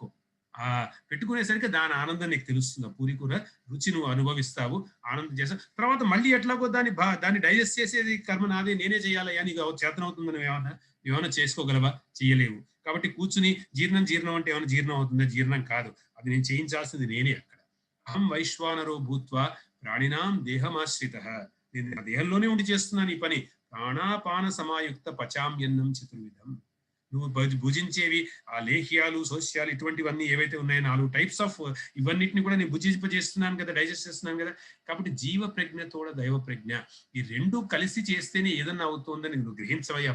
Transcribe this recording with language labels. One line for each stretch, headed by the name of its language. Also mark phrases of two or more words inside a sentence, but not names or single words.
Telugu: పెట్టుకునేసరికి దాని ఆనందం నీకు తెలుస్తుంది. ఆ పూరి కూర రుచి నువ్వు అనుభవిస్తావు, ఆనందం చేస్తావు. తర్వాత మళ్ళీ ఎట్లాగో దాన్ని డైజెస్ట్ చేసేది కర్మ నాదే, నేనే చేయాలయ్యా, నీకు చేతనవుతుంది. నువ్వేమన్నా చేసుకోగలవా? చేయలేవు. కాబట్టి కూర్చుని జీర్ణం అంటే ఏమైనా జీర్ణం అవుతుందా? జీర్ణం కాదు. అది నేను చేయించాల్సింది నేనే. అక్కడ
Sanskrit: అహం వైశ్వానరో భూత్వా ప్రాణినాం దేహమాశ్రిత,
Telugu: నేను నా దేహంలోనే ఉండి చేస్తున్నాను ఈ పని.
Sanskrit: ప్రాణాపాన సమాయుక్త పచామ్యన్నం చతుర్విధం.
Telugu: నువ్వు భుజించేవి ఆ లేహ్యాలు, సోస్యాలు ఇటువంటివన్నీ ఏవైతే ఉన్నాయో 4
English: types of
Telugu: ఇవన్నిటిని కూడా నేను భుజింపజేస్తున్నాను కదా, డైజెస్ట్ చేస్తున్నాను కదా. కాబట్టి జీవ ప్రజ్ఞతోడ దైవ ప్రజ్ఞ, ఈ రెండు కలిసి చేస్తేనే ఏదన్నా అవుతుందని నువ్వు గ్రహించవయ్యా.